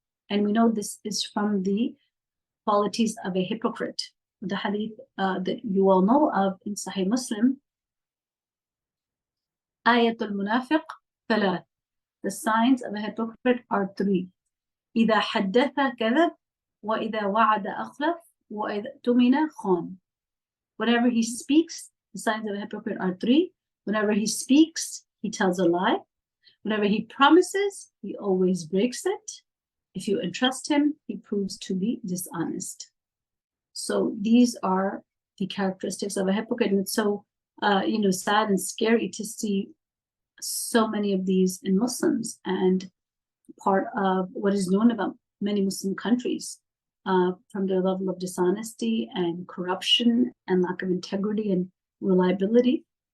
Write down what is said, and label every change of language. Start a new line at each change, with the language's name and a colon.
English: And we know this is from the qualities of a hypocrite. The hadith that you all know of in Sahih Muslim,
Arabic: Ayatul Munafiq ثلاث.
English: The signs of a hypocrite are three.
Arabic: إذا حدث كذب, وإذا وعد أخلف, وإذا اؤتمن خان.
English: Whenever he speaks, the signs of a hypocrite are three. Whenever he speaks, he tells a lie. Whenever he promises, he always breaks it. If you entrust him, he proves to be dishonest. So these are the characteristics of a hypocrite. And it's so sad and scary to see so many of these in Muslims, and part of what is known about many Muslim countries, from their level of dishonesty and corruption and lack of integrity and reliability.